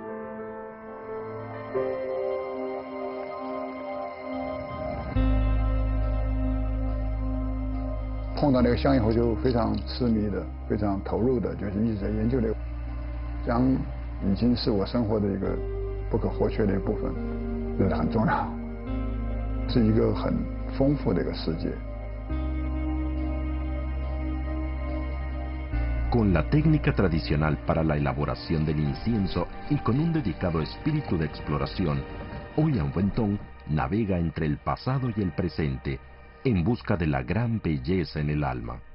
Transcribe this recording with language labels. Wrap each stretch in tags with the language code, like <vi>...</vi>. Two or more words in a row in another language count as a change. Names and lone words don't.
<zh>碰到那个香以后就非常痴迷的、非常投入的，就是一直在研究这个香，已经是我生活的一个不可或缺的一部分，这是很重要。是一个很丰富的一个世界。</zh> <es>Con la técnica tradicional para la elaboración del incienso y con un dedicado espíritu de exploración, Ouyang Wentong navega entre el pasado y el presente en busca de la gran belleza en el alma.</es>